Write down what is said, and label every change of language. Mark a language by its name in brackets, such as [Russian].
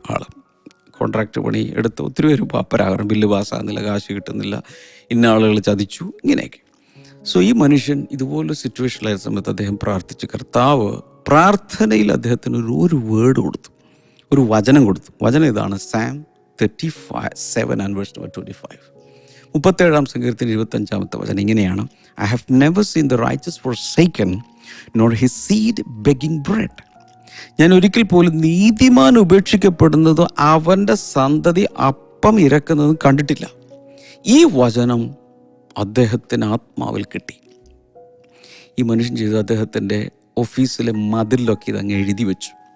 [Malayalam] ആൾ contract പണി എടുത്ത് ഒത്തിരി പേര് പാപ്പരാകണം, ബില്ല് പാസ്സാകുന്നില്ല, കാശ് കിട്ടുന്നില്ല, ഇന്ന ആളുകൾ ചതിച്ചു, ഇങ്ങനെയൊക്കെ. സോ ഈ മനുഷ്യൻ ഇതുപോലൊരു സിറ്റുവേഷനിലായ സമയത്ത് അദ്ദേഹം പ്രാർത്ഥിച്ചു. കർത്താവ് പ്രാർത്ഥനയിൽ അദ്ദേഹത്തിന് ഒരു വേർഡ് കൊടുത്തു, ഒരു വചനം കൊടുത്തു. വചനം ഇതാണ്, Psalm 37:25. 37-ാം സങ്കീർത്തനം 25-ാമത്തെ വചനം ഇങ്ങനെയാണ്: [English] I have never seen the righteous forsaken, nor his seed begging bread. [Malayalam] ഞാൻ ഒരിക്കൽ പോലും നീതിമാൻ ഉപേക്ഷിക്കപ്പെടുന്നതും അവൻ്റെ സന്തതി അപ്പം ഇരക്കുന്നതും കണ്ടിട്ടില്ല. ഈ വചനം അദ്ദേഹത്തിന് ആത്മാവിൽ കിട്ടി. ഈ മനുഷ്യൻ ചെയ്തു, അദ്ദേഹത്തിൻ്റെ ഓഫീസിലെ മതിലൊക്കെ ഇതങ്ങ് എഴുതി വെച്ചു.